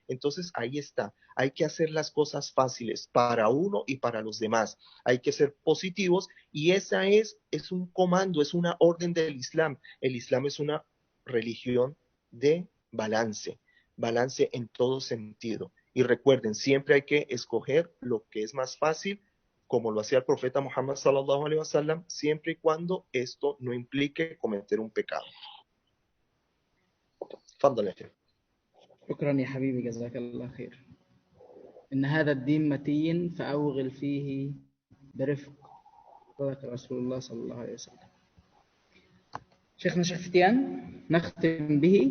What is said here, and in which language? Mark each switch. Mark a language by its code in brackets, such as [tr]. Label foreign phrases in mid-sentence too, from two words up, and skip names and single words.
[es] Entonces ahí está, hay que hacer las cosas fáciles para uno y para los demás, hay que ser positivos y esa es un comando, es una orden del Islam. El Islam es una religión de balance, balance en todo sentido. Y recuerden, siempre hay que escoger lo que es más fácil, como lo hacía el profeta Muhammad [ar] صلى الله عليه وسلم, [es] siempre y cuando esto no implique cometer un pecado. [ar] تفضل يا شيخ. شكرا يا حبيبي، جزاك الله خير. إن هذا الدين متين فأوغل فيه برفق، صدق رسول الله صلى الله عليه وسلم. شيخنا شيخ فتيان نختم به.